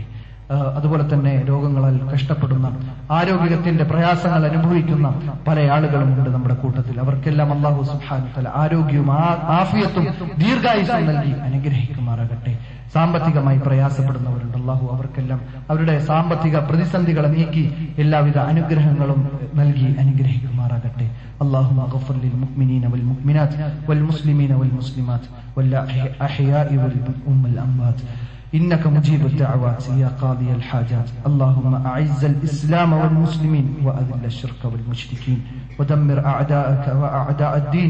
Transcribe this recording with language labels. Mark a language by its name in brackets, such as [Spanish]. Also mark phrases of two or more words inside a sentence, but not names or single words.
[Malayalam] അതുപോലെ തന്നെ രോഗങ്ങളാൽ കഷ്ടപ്പെടുന്ന, ആരോഗ്യത്തിന്റെ പ്രയാസങ്ങൾ അനുഭവിക്കുന്ന പല ആളുകളുമുണ്ട് നമ്മുടെ കൂട്ടത്തിൽ. അവർക്കെല്ലാം [Arabic] الله سبحانه وتعالى [Malayalam] ആരോഗ്യവും ആഫിയത്തും ദീർഘായുസ്സും നൽകി അനുഗ്രഹിക്കുമാറാകട്ടെ. സാമ്പത്തികമായി പ്രയാസപ്പെടുന്നവരുണ്ട്, അല്ലാഹു അവർക്കെല്ലാം അവരുടെ സാമ്പത്തിക പ്രതിസന്ധികളെ നീക്കി എല്ലാവിധ അനുഗ്രഹങ്ങളും നൽകി അനുഗ്രഹിക്കുമാറാകട്ടെ. [Arabic] اللهم اغفر للمؤمنين والمؤمنات والمسلمين والمسلمات والأحياء والأموات إنك مجيب الدعوات يا قاضي الحاجات. اللهم أعز الإسلام والمسلمين وأذل الشرك والمشركين ودمر أعداءك وأعداء الدين.